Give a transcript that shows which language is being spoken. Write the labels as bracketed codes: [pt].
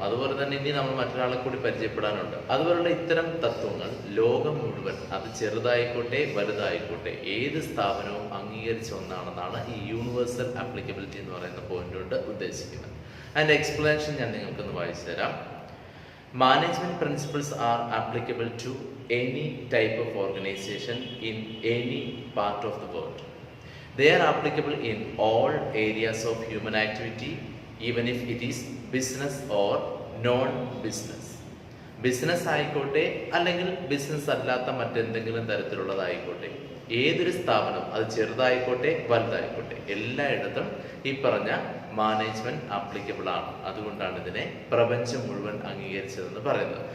[ml] അതുപോലെ തന്നെ ഇനി നമ്മൾ മറ്റൊരാളെ കൂടി പരിചയപ്പെടാനുണ്ട്. അതുപോലുള്ള ഇത്തരം തത്വങ്ങൾ ലോകം മുഴുവൻ, അത് ചെറുതായിക്കോട്ടെ വലുതായിക്കോട്ടെ, ഏത് സ്ഥാപനവും അംഗീകരിച്ച ഒന്നാണെന്നാണ് ഈ യൂണിവേഴ്സൽ ആപ്ലിക്കബിലിറ്റി എന്ന് പറയുന്ന പോയിന്റ് കൊണ്ട് ഉദ്ദേശിക്കുന്നത്. അതിൻ്റെ എക്സ്പ്ലനേഷൻ ഞാൻ നിങ്ങൾക്കൊന്ന് വായിച്ചു തരാം. [en] Management principles are applicable to any type of organisation in any part of the world. They are applicable in all areas of human activity, even if it is business or non-business. [ml] Business ആയിക്കോട്ടെ അല്ലെങ്കിൽ business അല്ലാത്ത മറ്റെന്തെങ്കിലും തരത്തിലുള്ളതായിക്കോട്ടെ, ഏതൊരു സ്ഥാപനം, അത് ചെറുതായിക്കോട്ടെ വലുതായിക്കോട്ടെ, എല്ലായിടത്തും ഈ പറഞ്ഞ മാനേജ്മെന്റ് ആപ്ലിക്കബിൾ ആണ്. അതുകൊണ്ടാണ് ഇതിനെ പ്രപഞ്ചം മുഴുവൻ അംഗീകരിച്ചതെന്ന് പറയുന്നത്.